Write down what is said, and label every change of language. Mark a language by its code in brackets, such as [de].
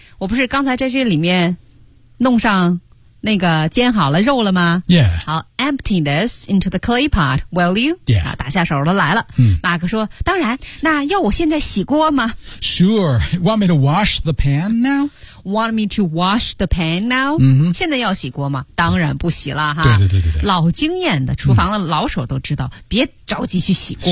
[zh] 我不是刚才在这里面弄上那个煎好了肉了吗 [en] Yeah. [zh] 好 [en] empty this into the clay pot, will you? Yeah. [zh] 打下手都来了。马克说当然那要我现在洗锅吗 [en] Sure. Want me to wash the pan now? Want me to wash the pan now?、 Mm-hmm. [zh] 现在要洗锅吗当然不洗了哈。对对对对。老经验的厨房的老手都知道、别着急去洗锅。